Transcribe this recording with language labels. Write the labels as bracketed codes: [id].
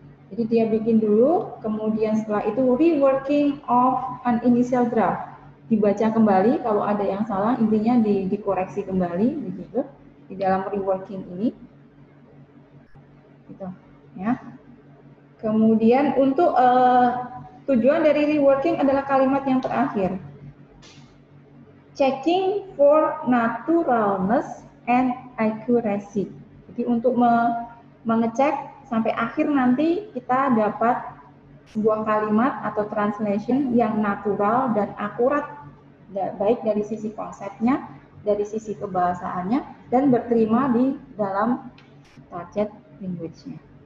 [id] Jadi dia bikin dulu, kemudian setelah itu [en] reworking of an initial draft, [id] dibaca kembali kalau ada yang salah, intinya dikoreksi kembali begitu di dalam reworking ini, gitu. Ya. Kemudian untuk tujuan dari reworking adalah kalimat yang terakhir. [en] Checking for naturalness and accuracy. [id] Jadi untuk mengecek sampai akhir nanti kita dapat sebuah kalimat atau translation yang natural dan akurat, baik dari sisi konsepnya, dari sisi kebahasaannya, dan berterima di dalam target language-nya.